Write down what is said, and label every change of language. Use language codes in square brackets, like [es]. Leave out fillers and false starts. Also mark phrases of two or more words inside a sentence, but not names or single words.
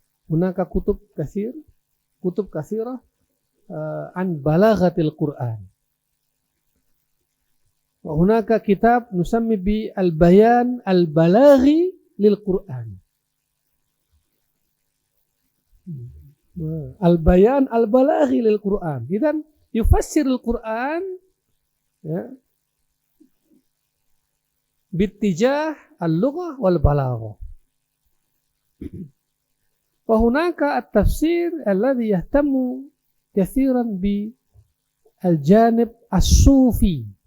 [ar] هناك كتب كثيرة عن بلاغة القرآن. وهناك كتاب نسميه بالبيان البلاغي للقرآن. البيان البلاغي للقرآن. إذن يفسر القرآن يا باتجاه اللغة والبلاغة. وهناك التفسير الذي يهتم كثيرا بالجانب الصوفي.